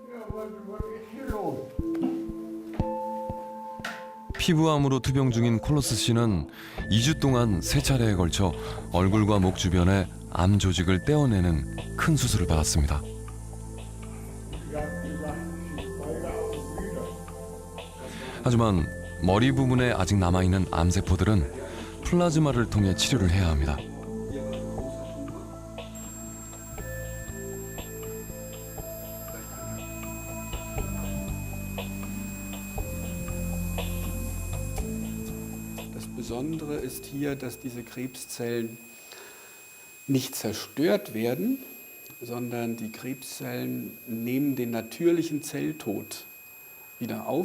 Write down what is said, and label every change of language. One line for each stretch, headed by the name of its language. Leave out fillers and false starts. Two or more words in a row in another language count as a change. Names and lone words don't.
Korean: 피부암으로 투병 중인 콜로스 씨는 2주 동안 3차례에 걸쳐 얼굴과 목 주변에 암 조직을 떼어내는 큰 수술을 받았습니다. 하지만 머리 부분에 아직 남아있는 암세포들은 플라즈마를 통해 치료를 해야 합니다.
German: Das Besondere ist hier, dass diese Krebszellen nicht zerstört werden, sondern die Krebszellen nehmen den natürlichen Zelltod wieder auf.